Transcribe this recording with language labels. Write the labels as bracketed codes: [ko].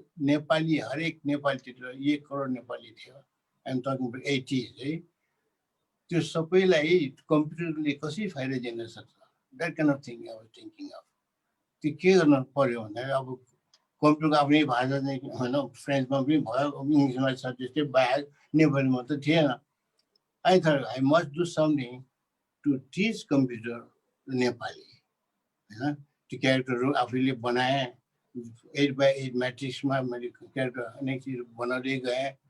[ne] नेपाली हरेक नेपाली त्यति 1 करोड नेपाली थियो। [en] I'm talking about 80s [ne] है। त्यो सबैलाई कम्प्युटरले कसरी फाइदा दिन सक्छ? [en] That kind of thing I was thinking of. [ne] त्यो के गर्न पर्यो भन्दाखेरि अब कम्प्युटरको आफ्नै भाषा चाहिँ होइन, फ्रेन्चमा पनि भयो, इङ्ग्लिसमा छ, त्यस्तै बाहेक नेपालीमा त थिएन। [en] I thought I must do something to teach computer Nepali. [ne] त्यो क्यारेक्टरहरू आफूले बनाएँ, 8x8 म्याट्रिक्समा मैले क्यारेक्टर अनेक चिज बनाउँदै गएँ।